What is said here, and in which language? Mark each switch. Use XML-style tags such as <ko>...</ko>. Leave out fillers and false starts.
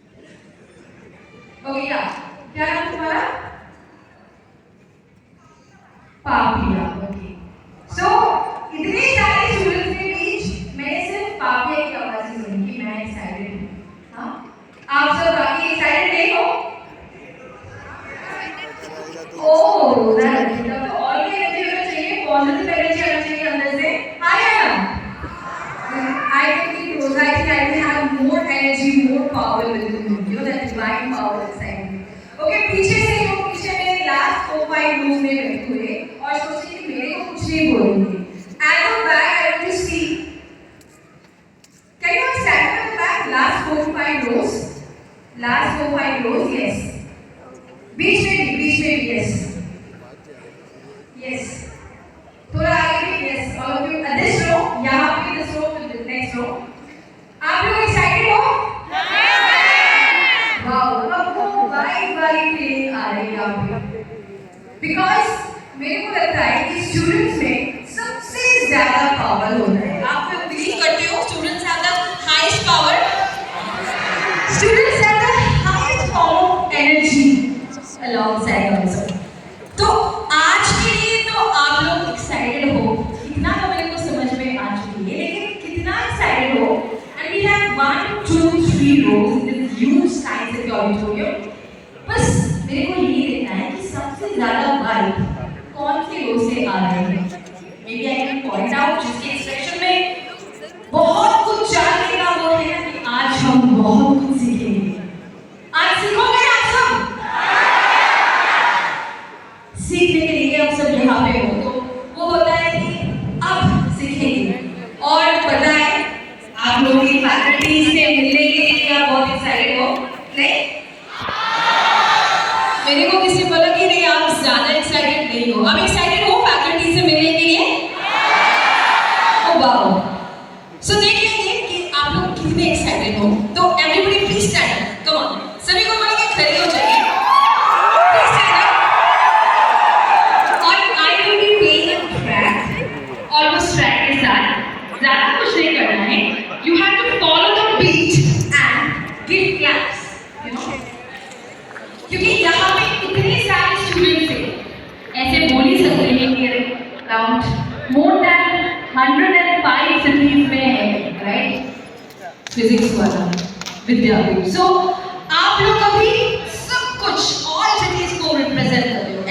<hi>Okay क्या क्या नाम तुम्हारा पापिया ओके सो इतने सारे स्टूडेंट्स के बीच मैंने सिर्फ पापिया की आवाज ही सुनी कि मैं एक्साइटेड हूँ हाँ आप सब बाकी एक्साइटेड नहीं हो ओह दैट तो और भी एनर्जी होना चाहिए पॉजिटिव एनर्जी आना चाहिए अंदर से हाय</hi> <en>I can be close. I think I will have more energy, more power within me. You know that divine power inside me.</en> <hi>Okay, पीछे से जो पीछे मेरे</hi> <en>last 4-5 rows</en> <hi>में बैठे हुए और सोचे कि मेरे को कुछ नहीं बोलेंगे.</hi> <en>At the back, I want to see. Can you stand at the back? Last 4-5 rows. Last 4-5 rows, yes.</en> <hi>बीच में भी, yes.</hi> <en>Yes.</en> <hi>थोड़ा आगे भी, yes.</hi> <en>All of you. This row, यहाँ पे this row. Next row.</en> <hi>आप लोग excited हो? Wow, आपको वाली फीलिंग आ रही है यहाँ पे. Because मेरे को लगता है कि स्टूडेंट्स में सबसे ज़्यादा पावर होता है. आप लोग बिलीव करते हो students</hi> <en>have the highest power? Students have the highest power of energy alongside also.</en> <hi>तो आज के लिए तो आप लोग excited हो. इतना तो मेरे को समझ में आ चुकी है. लेकिन excited हो</hi> <en>and we have 1, 2, 3 rows in this huge science city auditorium.</en> <hi>बस मेरे को ये देखना है कि सबसे ज़्यादा वाइब कौन से रो से आ रहे हैं.</hi> <en>Maybe I can point out</en> <hi>जिसके एक्सप्रेशन में बहुत कुछ जानने का वो है ना कि आज हम बहुत कुछ सीखेंगे. आज सीखोगे आप सब? सीखने के लिए आप सब यहाँ पे हो तो वो होता है कि अब सीखेंगे. और पता है आप लोगों की फैकल्टी से मिलने के लिए आप बहुत एक्साइटेड हो नहीं? मेरे को किसी बोला कि नहीं आप ज्यादा एक्साइटेड नहीं हो. आप एक्साइटेड हो फैकल्टी से मिलने के लिए? Oh wow. सो देख लेंगे कि आप लोग कितने एक्साइटेड हो. तो</hi> <en>Everybody please stand up. Come on.</en> <hi>सभी को बोलेंगे खड़े हो जाइए.</hi> <en>Please stand up. और I will be playing a track almost track के साथ.</en> <hi>ज़्यादा कुछ नहीं करना है.</hi> <en>You have to follow the beat and give claps. You know?</en> <hi>क्योंकि यहाँ पे इतने सारे स्टूडेंट्स हैं. ऐसे बोल ही सकते हैं कि अराउंड more than 105 cities में है, right? फिजिक्स वाला विद्यापीठ. So आप लोग अभी सब कुछ all cities को रिप्रेजेंट कर रहे हो.</hi>